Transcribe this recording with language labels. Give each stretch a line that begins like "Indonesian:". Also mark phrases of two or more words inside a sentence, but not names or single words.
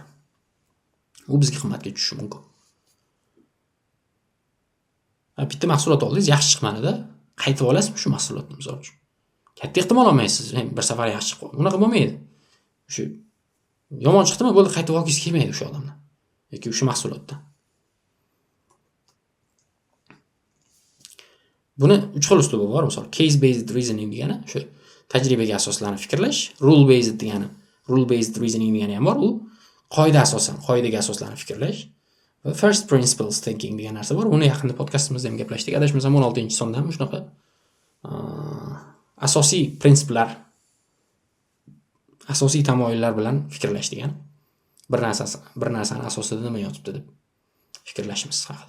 Uzbek: U bizga qimmatga tushishi mumkin. Bitta mahsulot oldingiz, yaxshi chiqmadi-da, qaytib olasizmi shu mahsulotni misol uchun? Katta ehtimol olmaysiz. Bir safar yaxshi chiqdi. Unaqa bo'lmaydi. Shu yomon chiqdimi, bo'ldi, qaytib olgingiz kelmaydi o'sha odamdan yoki o'sha mahsulotdan. Buni 3 xil uslubi bor, misol
English: case based reasoning
Uzbek: degani, shu tajribaga asoslanib fikrlash,
English: rule based
Uzbek: degani,
English: rule based reasoning
Uzbek: degani ham bor, u qoidaga asoslanib fikrlash. Va
English: first principles thinking
Uzbek: degan narsa bor. Uni yaqinda podkastimizda ham gaplashdik. Adashmasam 16-sonda ham shunaqa asosiy prinsiplar, asosiy tamoyillar bilan fikrlash degan. Bir narsani asosida nima yotibdi deb fikrlashimiz haqida.